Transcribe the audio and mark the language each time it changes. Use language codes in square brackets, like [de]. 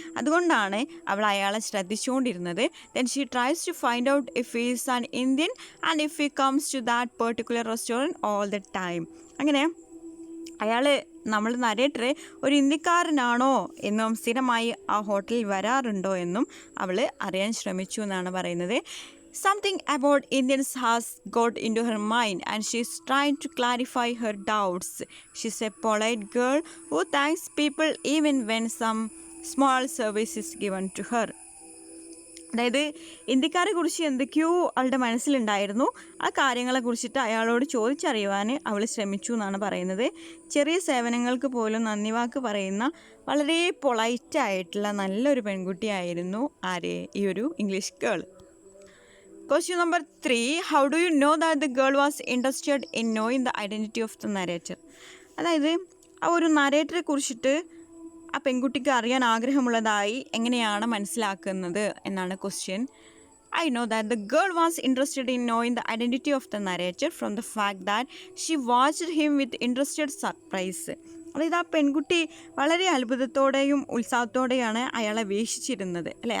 [ml] അതുകൊണ്ടാണ് അവൾ അയാളെ ശ്രദ്ധിച്ചുകൊണ്ടിരുന്നത്. [en] Then she tries to find out if he is an Indian and if he comes to that particular restaurant all the time. [ml] അങ്ങനെ അയാൾ നമ്മൾ നരേറ്ററെ ഒരു ഇന്ത്യക്കാരനാണോ എന്നും സ്ഥിരമായി ആ ഹോട്ടലിൽ വരാറുണ്ടോ എന്നും അവൾ അറിയാൻ ശ്രമിച്ചു എന്നാണ് പറയുന്നത്. [en] Something about Indians has got into her mind and she's trying to clarify her doubts. She's a polite girl who thanks people even when some small service is given to her. [ml] അതായത് ഇന്ത്യക്കാരെ കുറിച്ച് എന്തൊക്കെയോ അവളുടെ മനസ്സിലുണ്ടായിരുന്നു. ആ കാര്യങ്ങളെ കുറിച്ചിട്ട് അയാളോട് ചോദിച്ചറിയുവാൻ അവൾ ശ്രമിച്ചു എന്നാണ് പറയുന്നത്. ചെറിയ സേവനങ്ങൾക്ക് പോലും നന്ദി വാക്ക് പറയുന്ന വളരെ പൊളൈറ്റായിട്ടുള്ള നല്ലൊരു പെൺകുട്ടിയായിരുന്നു ഈ ഒരു English girl. [en] Question number 3, how do you know that the girl was interested in knowing the identity of the narrator? [ml] അതായത് ആ ഒരു നരേറ്ററെ കുറിച്ചിട്ട് ആ പെൺകുട്ടിക്ക് അറിയാൻ ആഗ്രഹമുള്ളതായി എങ്ങനെയാണ് മനസ്സിലാക്കുന്നത് എന്നാണ് question. [en] I know that the girl was interested in knowing the identity of the narrator from the fact that she watched him with interested surprise. [ml] അതായത് ആ പെൺകുട്ടി വളരെ അത്ഭുതത്തോടെയും ഉത്സാഹത്തോടെയാണ് അയാളെ വീക്ഷിച്ചിരുന്നത് അല്ലേ.